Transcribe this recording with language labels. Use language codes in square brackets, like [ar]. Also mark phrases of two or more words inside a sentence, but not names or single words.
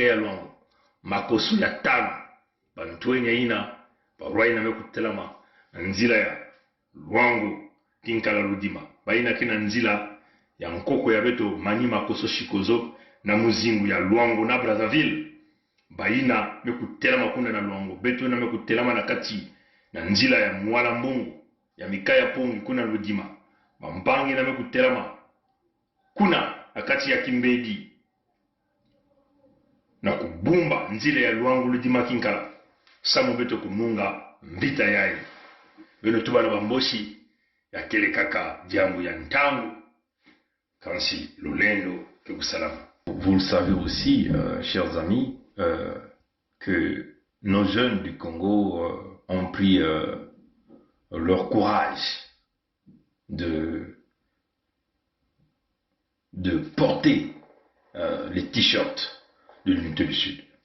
[mkw] ya Luango makoso ya tano bantwenya ina barwai na mekutelama nzila ya Luango kinkala ludima baina kina nzila ya nkoko ya beto mani makoso shikozo na muzingu ya Luango na Brazzaville baina mekutelama kuna na Luango beto na mekutelama na kati na nzila ya Mwala Mbungu ya Mikaya Pongi kuna ludima mambangi na mekutelama kuna akati ya Kimbedi na kubumba nzile ya Luango ludima kinkala samu beto kununga mbita yae beno tuba na bamboshi ya kele kaka jambu ya ntangu kansi lulendo ke kusalama. [fr] Vous le savez aussi, chers amis, que nos jeunes du Congo ont pris leur courage de porter les t-shirts de l'unité du Sud.